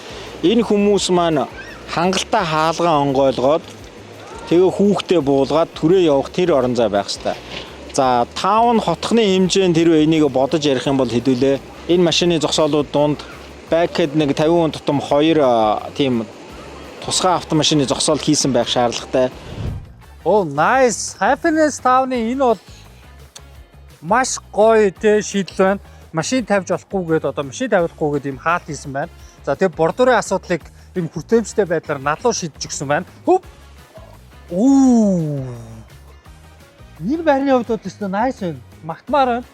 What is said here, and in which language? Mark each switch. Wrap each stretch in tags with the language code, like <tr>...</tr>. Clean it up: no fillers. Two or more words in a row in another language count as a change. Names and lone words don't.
<mn>Энэ хүмүүс маань хангалттай хаалгаа онгойлгоод тэгээ хүүхдээ буулгаад түрээ явах тэр орон зай байх ёстой. За таавн хотхны хэмжээнд тэр энийг бодож ярих юм бол хэдүүлээ энэ машины зогсоолууд дунд бэкхэд нэг 50% тутам 2 тийм тусгай автомашины зогсоол хийсэн байх шаардлагатай. Оо nice. Happiness Town-ы энэ бол маш гоё тэ шийдэл байна. Машин тавьж болохгүйгээд одоо машин тавиулахгүйгээд ийм хаалт хийсэн байна. За тэгээ бордурын асуудлыг ийм хүртээмжтэй байдлаар надлуу шийдэж өгсөн байна. Хөв. Энэ байрны хувьд бол өстө nice байна. Магтмаар байна.</mn>